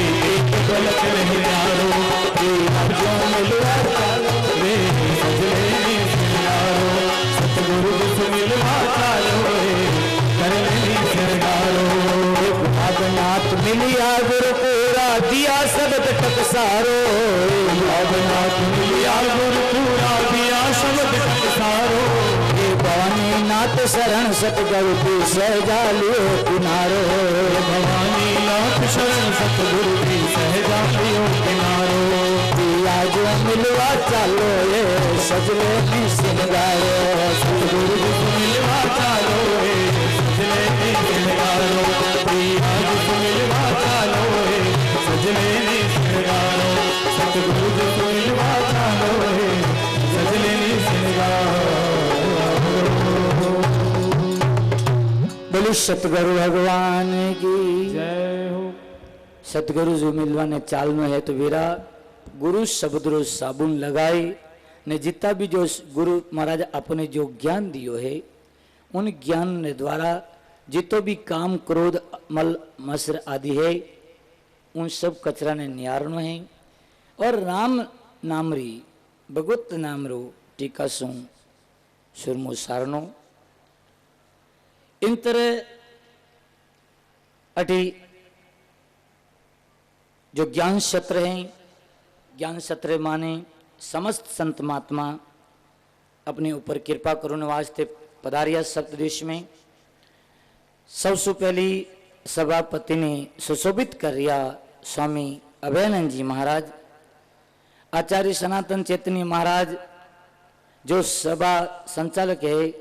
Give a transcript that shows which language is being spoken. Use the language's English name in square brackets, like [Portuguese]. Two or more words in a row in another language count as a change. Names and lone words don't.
[Marwari (India)] एक पलक नहीं न्यारो, जो मिलवा चालो रे सजले नी श्रृंगारो, सतगुरु से मिलवा चालो कर ले श्रृंगारो, भागनाथ मिलिया गुरु पूरा दिया सबद टकसारो, भागनाथ मिलिया गुरु पूरा दिया सबद टकसारो, भवानी नाथ शरण सतगुरु की सहजालियो किनारो, भवानी नाथ शरण सतगुरु की सहजादियों किनारो पिया जो मिलवा चालो ये सजले नी सिंगारो सतगुरु जी को मिलवा चालो सजले नी सिंगारो पिया जी को मिलवा चालो सजले नी सिंगारो सतगुरु जी को मिलवा चालो सजले नी सिंगारो। [Hindi] बोलो सतगुरु भगवान की जय हो। [Marwari (India)] सतगुरु जो मिलवाने चाल में है तो वीरा गुरु शब्दरो साबुन लगाए ने जितना भी जो गुरु महाराज अपने जो ज्ञान दियो है उन ज्ञान ने द्वारा जितो भी काम क्रोध मल मसर आदि है उन सब कचरा ने नियारणो है और राम नामरी भगवत नामरो टीका सु सुरमो सारनो इन तरह अटी जो ज्ञान सत्र हैं ज्ञान सत्र माने समस्त संत महात्मा अपने ऊपर कृपा करुण वास्ते पधारिया सप्तदेश में सबसे पहली सभापति ने सुशोभित कर रिया स्वामी अभयानंद जी महाराज आचार्य सनातन चैतन्य महाराज जो सभा संचालक है